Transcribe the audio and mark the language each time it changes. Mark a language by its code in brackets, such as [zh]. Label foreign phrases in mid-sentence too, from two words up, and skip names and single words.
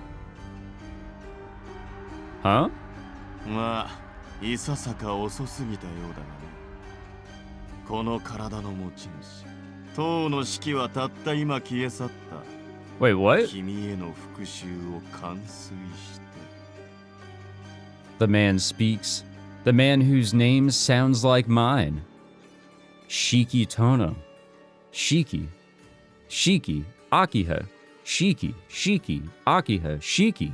[en] Huh? Wait, what? The man speaks. The man whose name sounds like mine. Shiki Tohno. Shiki. Shiki. Akiha. Shiki. Shiki. Akiha. Shiki.